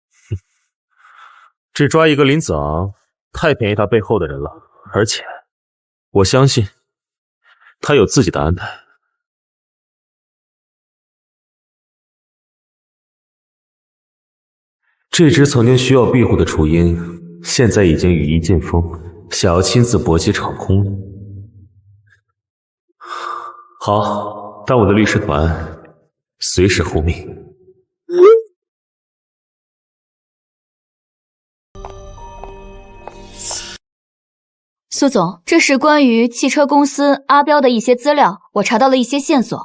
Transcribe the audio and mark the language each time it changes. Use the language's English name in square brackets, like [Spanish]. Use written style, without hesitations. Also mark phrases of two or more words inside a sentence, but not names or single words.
[Chinese] 只抓一个林子昂，太便宜他背后的人了。而且，我相信他有自己的安排。这只曾经需要庇護的雏鷹，現在已經羽翼漸豐，想要親自搏擊場空了。好，當我的律師團，隨時護命。蘇總，這是關於汽車公司阿彪的一些資料，我查到了一些線索。